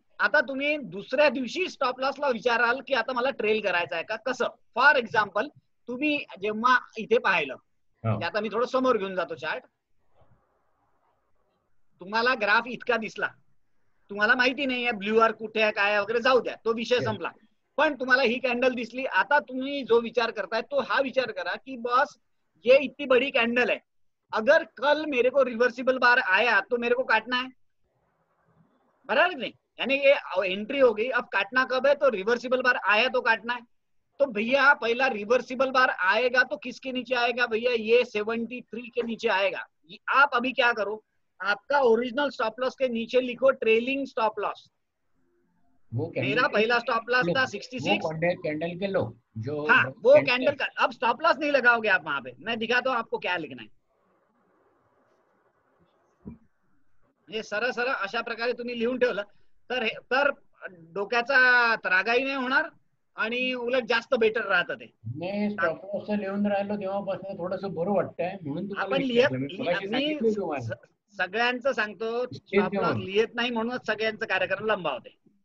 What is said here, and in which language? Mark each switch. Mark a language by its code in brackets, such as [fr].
[mr] आता तुम्ही दुसऱ्या दिवशी स्टॉप लॉसला विचाराल की आता मला ट्रेल करायचं आहे का कसं. फॉर एक्झाम्पल तुम्ही जेव्हा इथे पाहिलं आता मी थोडं समोर घेऊन जातो चार्ट. तुम्हाला ग्राफ इतका दिसला तुम्हाला माहिती नाही आहे ब्ल्यू आर कुठे आहे काय वगैरे जाऊ द्या तो विषय संपला. पण तुम्हाला ही कॅन्डल दिसली. आता तुम्ही जो विचार करताय तो हा विचार करा कि [hi] बस ये इतनी बड़ी कैंडल है अगर कल मेरे को रिवर्सिबल बार आया तो मेरे को काटना है. बराबर नहीं. यानी ये एंट्री हो गई. अब काटना कब है तो रिवर्सिबल बार आया तो काटना है. तो भैया पहला रिवर्सिबल बार आएगा तो किसके नीचे आएगा भैया ये 73 के नीचे आएगा. आप अभी क्या करो आपका ओरिजिनल स्टॉप लॉस के नीचे लिखो ट्रेलिंग स्टॉप लॉस. मेरा पहला स्टॉप लॉस था 66 कैंडल के लो जो वो कैंडल का. अब स्टॉप लॉस नहीं लगाओगे आप वहां पे. मैं दिखाता हूँ आपको क्या लिखना है. [mr] म्हणजे सरळ अशा प्रकारे तुम्ही लिहून ठेवलं तर डोक्याचा त्रागाही नाही होणार आणि उलट जास्त बेटर राहतं ते. मी स्टॉप लॉस लिहून राहिलो तेव्हापासून थोडंसं बरं वाटतंय म्हणून आपण लिहित सगळ्यांचं सांगतो स्टॉप लॉस लिहित नाही म्हणूनच सगळ्यांचं कार्यक्रम लंबावते.